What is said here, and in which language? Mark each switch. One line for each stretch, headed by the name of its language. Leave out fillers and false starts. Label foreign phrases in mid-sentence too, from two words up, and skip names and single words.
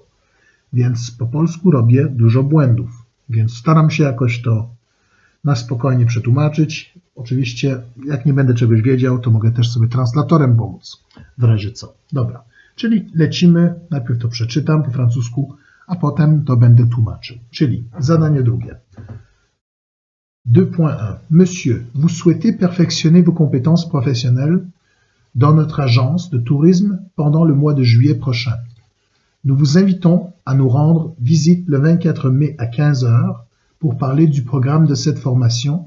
Polish: Więc po polsku robię dużo błędów, więc staram się jakoś to na spokojnie przetłumaczyć. Oczywiście, jak nie będę czegoś wiedział, to mogę też sobie translatorem pomóc, w razie co. Dobra, czyli lecimy, najpierw to przeczytam po francusku, a potem to będę tłumaczył. Czyli zadanie drugie. 2.1.
French: Monsieur, vous souhaitez perfectionner vos compétences professionnelles dans notre agence de tourisme pendant le mois de juillet prochain. Nous vous invitons à nous rendre visite le 24 mai à 15 h pour parler du programme de cette formation.